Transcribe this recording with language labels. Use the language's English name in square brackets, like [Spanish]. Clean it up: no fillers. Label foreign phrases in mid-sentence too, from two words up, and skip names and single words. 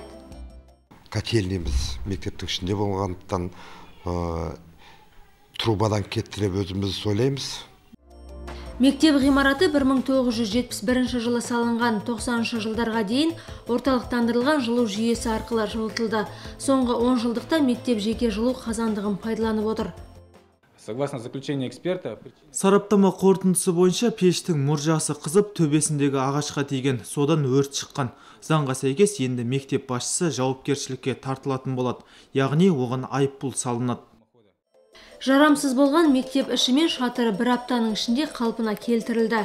[Kazakh] Котельниямыз мектептің ішінде болғандықтан трубадан кеттіріп өзіміз ойлаймыз. Мектеп ғимараты 1971 жылы салынған, 90 жылдарға дейін орталықтандырылған жылу жүйесі арқылы жылытылды. Соңғы 10 жылдықта мектеп жеке жылу қазандығын пайдаланып отыр. [Russian] Согласно заключению эксперта, [Kazakh] Сараптама қорытындысы бойынша пештің мұржасы қызып, төбесіндегі ағашқа тиген, содан өрт шыққан. Заңға сәйкес енді мектеп басшысы жауапкершілікке тартылатын болады, яғни оған айыппұл салынады. Жарамсыз болған мектеп іші мен шатыры бір аптаның ішінде қалпына келтірілді.